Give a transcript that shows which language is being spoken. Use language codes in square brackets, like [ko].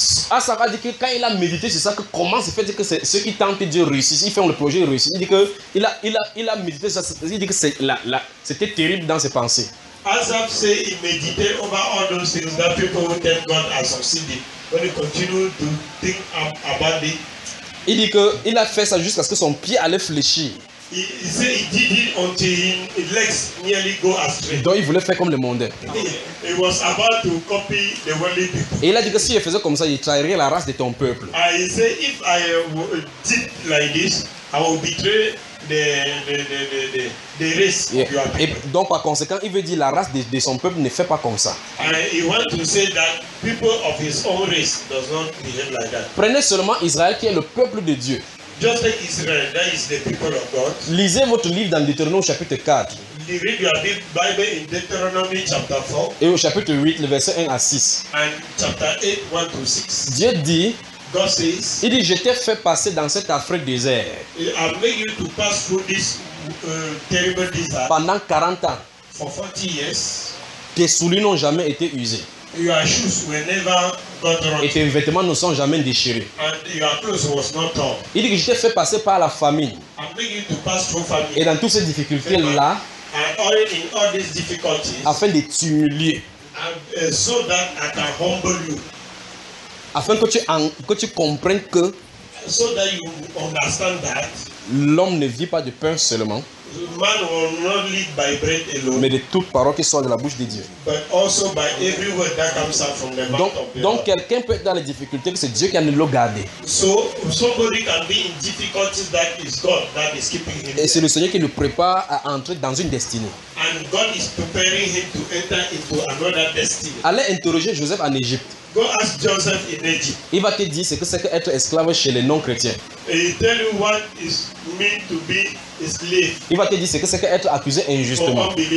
[fr] Ah, ça va dire que quand il a médité, c'est ça que comment se fait dire que c'est ceux qui tentent Dieu réussissent, ils font le projet réussissent. Il dit que il a médité ça, il dit que c'est là c'était terrible dans ses pensées. [en] Asaph said he meditated over all those things that people who tell God has succeeded. When he continued to think about it, [fr] il dit que il a fait ça jusqu'à ce que son pied allait fléchir. [en] He said he did it until his legs nearly go astray. [fr] Donc il voulait faire comme le monde. [en] He was about to copy the worldly people. [fr] Et il a dit que si je faisais comme ça, je trahirais la race de ton peuple. [en] He said if I did like this, I will betray the race of your people. [fr] Et donc par conséquent, il veut dire la race de son peuple ne fait pas comme ça. [en] And he wants to say that people of his own race does not behave like that. [fr] Prenez seulement Israël qui est le peuple de Dieu. [en] Just like Israel, that is the people of God. [fr] Lisez votre livre dans Deutéronome chapitre 4. [en] Read your Bible in Deuteronomy chapter 4. [fr] Et au chapitre 8, le verset 1 à 6. [en] And chapter 8, 1 to 6. [fr] Dieu dit, [en] God says, [fr] il dit, je t'ai fait passer dans cette Afrique désert. [en] I made you to pass through this terrible desert. [fr] Pendant 40 ans. [en] For 40 years. [fr] Tes souliers n'ont jamais été usés. [en] Your shoes were never got rotten. [fr] Et tes vêtements ne sont jamais déchirés. [en] And your clothes was not torn. [fr] Il dit que je t'ai fait passer par la famine. [en] I'm making you to pass through famine. [fr] Et dans toutes ces difficultés là. [en] And all in all these difficulties. [fr] Afin de t'humilier. [en] So that I can humble you. [fr] Afin que tu comprennes que. [en] So that you understand that. [fr] L'homme ne vit pas de pain seulement. [en] Man will not live by bread alone, [fr] mais de toute parole qui sort de la bouche de Dieu. [en] But also by every word that comes out from the mouth [fr] donc, [en] of God. [fr] Donc quelqu'un peut être dans les difficultés que c'est Dieu qui a nous l'a gardé. [en] So somebody can be in difficulties that is God that is keeping him. [fr] Et there. C'est le Seigneur qui le prépare à entrer dans une destinée. [en] And God is preparing him to enter into another destiny. [fr] Allez interroger Joseph en Égypte. [en] Go ask Joseph in Egypt. [fr] Il va te dire ce que c'est que être esclave chez les non-chrétiens. [en] He tell you what is meant to be. [fr] Il va te dire ce que c'est qu'être accusé injustement.